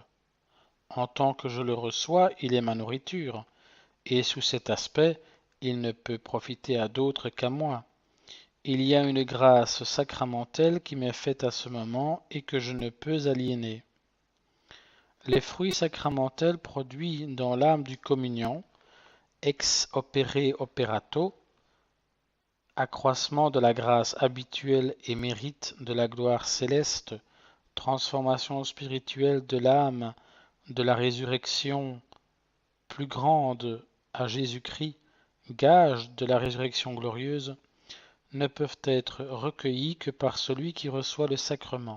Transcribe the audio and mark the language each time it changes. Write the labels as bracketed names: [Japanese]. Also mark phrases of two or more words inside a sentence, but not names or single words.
[French] En tant que je le reçois, il est ma nourriture, et sous cet aspect, il ne peut profiter à d'autres qu'à moi. Il y a une grâce sacramentelle qui m'est faite à ce moment et que je ne peux aliéner. Les fruits sacramentels produits dans l'âme du communion, [Latin] ex opere operato, [French] accroissement de la grâce habituelle et mérite de la gloire céleste, transformation spirituelle de l'âme, de la résurrection plus grande à Jésus-Christ, gage de la résurrection glorieuse, ne peuvent être recueillis que par celui qui reçoit le sacrement.